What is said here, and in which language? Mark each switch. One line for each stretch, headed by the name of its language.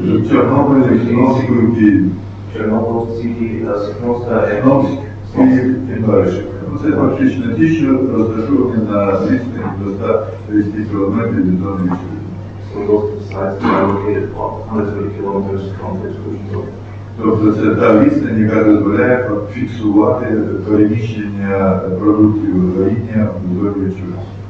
Ukrainian: Чорнобиль, Сновську, Київ.
English: Chernobyl, City, Sosnovska,
Ukrainian: Сновськ, Київ і далі. Це фактично ті, що розташовані на відстані до 130 кілометрів від зони відчуження.
English: So those sites are located about 130 kilometers from the exclusion zone.
Ukrainian: Тобто це та відстань, яка дозволяє фіксувати переміщення продуктів горіння в зоні відчуження.